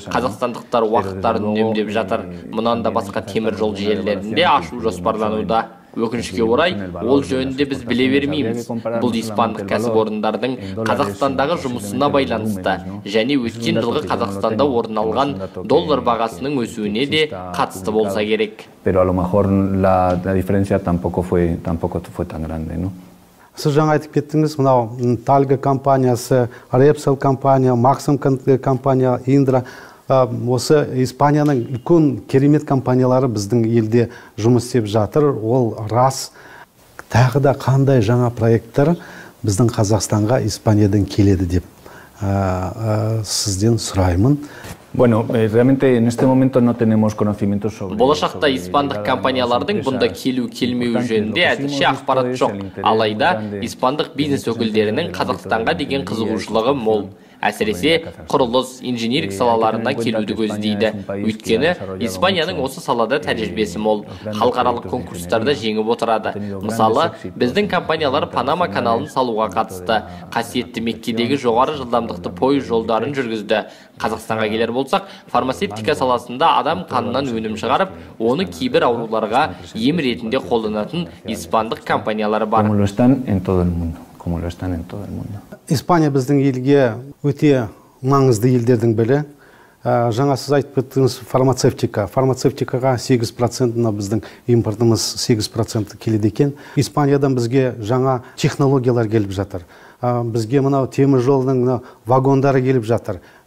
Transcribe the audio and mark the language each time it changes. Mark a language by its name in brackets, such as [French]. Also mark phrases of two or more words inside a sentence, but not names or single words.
[Kazakh] Қазақстандықтар уақыттарын үнемдеп жатыр. Мұнан да басқа темір жол желілерінде ашу жоспарлануда. Өкінішке орай, ол жөнінде біз біле бермейміз. Бұл испандық кәсіпорындардың Қазақстандағы жұмысына байланысты және өткен жылғы Қазақстанда орын алған доллар бағасының өсуіне де қатысты болса керек. [Spanish] Pero a lo mejor la diferencia tampoco fue tan grande, ¿no? [Kazakh] Сіз жаңа айтып кеттіңіз, мынау Talga компаниясы, Repsol компания, Maxim компания, Indra, осы Испанияның үлкен керемет компаниялары біздің елде жұмыс істеп жатыр. Ол рас. Тағы да қандай жаңа проекттер біздің Қазақстанға Испаниядан келеді деп сізден сұраймын. [Spanish] Bueno, realmente en este momento no tenemos conocimientos sobre. [Kazakh] Болашақта испандық компаниялардың бұнда келу-келмеу жөнінде әзірше ақпарат жоқ. Алайда испандық бизнес өкілдерінің Қазақстанға деген қызығушылығы мол. Әсіресе құрылыс, инженерлік салаларына келуді көздейді. Өйткені Испанияның осы салада тәжірибесі мол, халықаралық конкурстарда жеңіп отырады. Мысалы, біздің компаниялар Панама каналын салуға қатысты. Қасиетті Меккедегі жоғары жылдамдықты пойыз жолдарын жүргізді. Қазақстанға келер болсақ, фармацевтика саласында адам қанынан өнім шығарып, оны кейбір ауруларға ем ретінде қолданатын испандық компаниялары бар. [Spanish] Como lo están en todo el mundo. [Kazakh] Испания біздің елге өте маңызды елдердің бірі. Жаңа сіз айтып кеттіңіз фармацевтика. Фармацевтикаға 8% біздің импортымыз 8% келеді екен. Испаниядан бізге жаңа технологиялар келіп жатыр. Бізге мынау темір жолдың вагондары келіп жатыр.